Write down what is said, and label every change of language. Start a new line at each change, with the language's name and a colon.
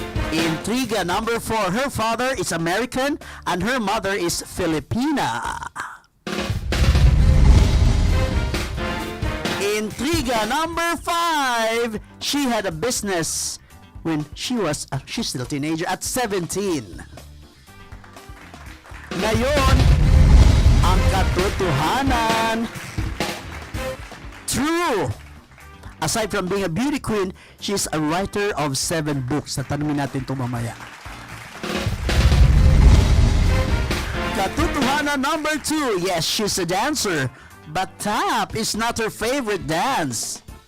English: Intriga number 4. Her father is American and her mother is Filipina. Intriga number 5. She had a business when she's still a teenager at 17.
Filipino: Ngayon, ang katotohanan.
English: True. Aside from being a beauty queen, she's a writer of 7 books.
Filipino: Tatanungin natin ito mamaya.
English: Katotohanan number 2. Yes, she's a dancer. But tap is not her favorite dance.